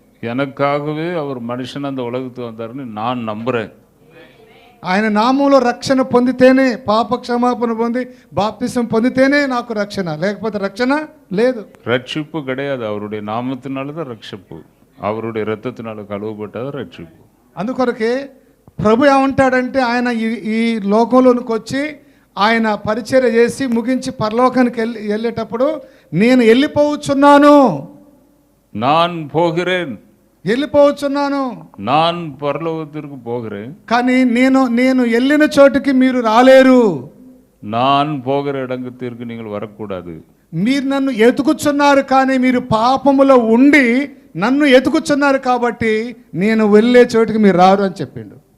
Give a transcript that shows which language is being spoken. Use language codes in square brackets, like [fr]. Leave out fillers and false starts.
[ta] எனக்காகவே அவர் மனுஷன் அந்த உலகத்துக்கு வந்தாருன்னு நான் நம்புறேன். [te] ఆయన నామంలో రక్షణ పొందితేనే, పాప క్షమాపణ పొంది బాప్తిసం పొందితేనే నాకు రక్షణ, లేకపోతే రక్షణ లేదు. [ta] రక్షిப்பு கிடையாது. அவருடைய நாமத்தினால தான் ரட்சிப்பு, அவருடைய இரத்தத்தினால கழுவப்பட்டது రక్షిப்பு. [te] అందుకొరకే ప్రభు ఏమంటాడంటే, ఆయన ఈ లోకంలోనికి వచ్చి ఆయన పరిచర్య చేసి ముగించి పరలోకానికి వెళ్ళేటప్పుడు, నేను వెళ్ళిపోవచ్చున్నాను, [ta] நான் போகிறேன், [te] వెళ్ళిపోవచ్చున్నాను, [ta] நான் பரலோகத்திற்கு போகிறேன், [te] కానీ నేను వెళ్ళిన చోటుకి మీరు రాలేరు, [ta] நான் போகிற இடத்திற்கு நீங்கள் வரக்கூடாது. [te] మీరు నన్ను ఎతుకుచున్నారు, కానీ మీరు పాపములో ఉండి నన్ను ఎతుకుచున్నారు కాబట్టి నేను వెళ్ళే చోటుకి మీరు రారు అని చెప్పిండు.